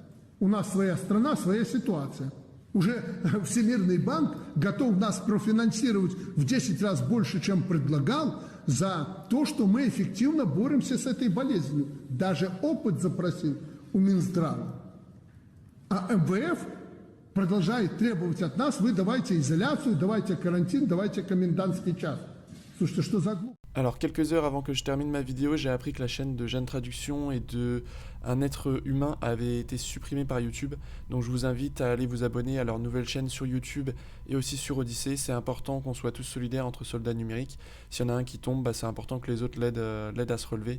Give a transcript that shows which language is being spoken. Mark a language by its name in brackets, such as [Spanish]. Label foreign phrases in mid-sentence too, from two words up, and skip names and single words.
[Russian] У нас своя страна, своя ситуация. Уже Всемирный банк готов нас профинансировать в 10 раз больше, чем предлагал, за то, что мы эффективно боремся с этой болезнью. Даже опыт запросил у Минздрава. А МВФ продолжает требовать от нас: вы давайте изоляцию, давайте карантин, давайте комендантский час. Слушайте, что за глупость? [French] Alors, quelques heures avant que je termine ma vidéo, j'ai appris que la chaîne de Jeanne Traduction et de Un être humain avait été supprimée par YouTube. Donc je vous invite à aller vous abonner à leur nouvelle chaîne sur YouTube et aussi sur Odyssée. C'est important qu'on soit tous solidaires entre soldats numériques. S'il y en a un qui tombe, c'est important que les autres l'aident à se relever.